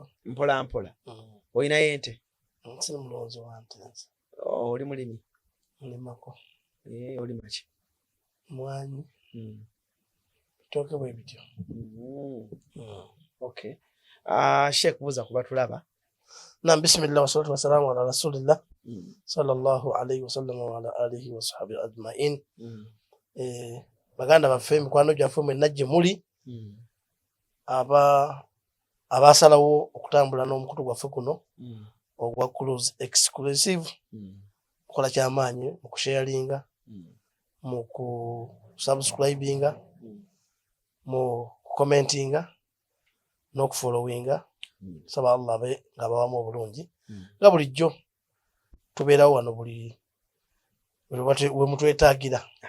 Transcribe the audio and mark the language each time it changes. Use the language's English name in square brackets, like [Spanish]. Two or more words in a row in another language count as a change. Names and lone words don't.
[Ganda] mpola mpola olinayo ente nsiri mulowoozo wa nte oli mulimi mulimako olima ki mwanyi bitooke bwe bityo okay Sheikh buuza kuba tulaba [Arabic] Naam, بسم الله والصلاة والسلام على رسول الله صلى الله عليه وسلم وعلى آله وصحبه أجمعين. [Ganda] Baganda baffe mikwano gyaffe mwenna gye muli abasalawo okutambula n'omukutu gwaffe guno ogwa Cruise Exclusive kola kyamaanyi mu kusharinga mu kusubscribinga mu commentinga n'okufollowinga saba Allah abe nga bawamu obulungi nga bulijjo tubeerawo wano buli we mutwetaagira.